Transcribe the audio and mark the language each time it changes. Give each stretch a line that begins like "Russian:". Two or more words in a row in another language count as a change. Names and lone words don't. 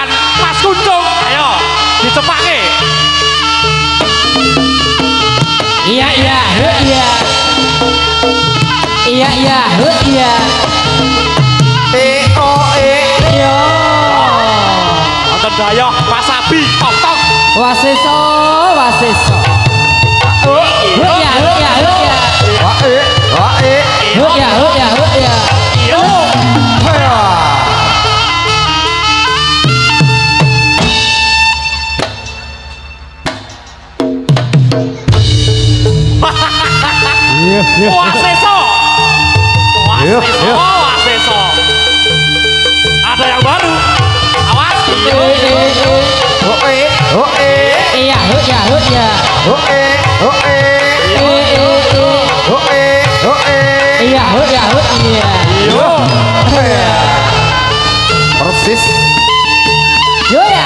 Javanese: Mas Kuncung, ayo dicepake. Iya iya, iya. Iya iya, iya. O E. Yo. Nonton dayoh Mas Abi, tok tok. Waseso, waseso. Iya, Iya iya, iya. Wa E. Wa E. Iya iya, iya. Yo. Ayo. Iya iya. Waseso. Yo, Waseso, yo. Waseso.
Indonesian: Ada yang baru. Awas.
Javanese: Yo. O E. O E. Iya iya, iya. O E. O E. O E. O E. Iya iya, iya. Yo. Ayo. Persis. Yo ya.